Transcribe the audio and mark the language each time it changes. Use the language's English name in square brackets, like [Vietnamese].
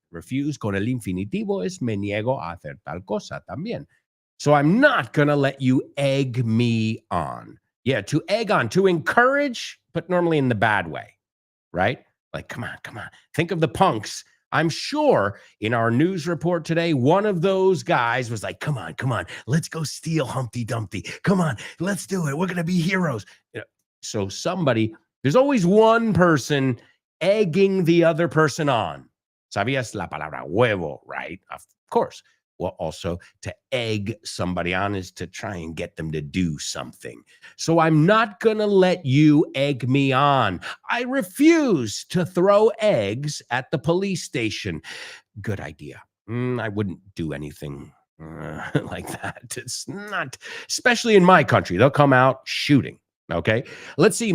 [Spanish] Refuse con el infinitivo es me niego a hacer tal cosa también. [English] So I'm not going to let you egg me on. Yeah, to egg on, to encourage, but normally in the bad way, right? Like, come on. Think of the punks. I'm sure in our news report today, one of those guys was like, come on. Let's go steal Humpty Dumpty. Come on, let's do it. We're going to be heroes. So there's always one person egging the other person on. [Spanish] ¿Sabías la palabra huevo, [English] right? Of course. Well, also to egg somebody on is to try and get them to do something. So I'm not going to let you egg me on. I refuse to throw eggs at the police station. Good idea. I wouldn't do anything like that. It's not, especially in my country, they'll come out shooting. Okay. Let's see.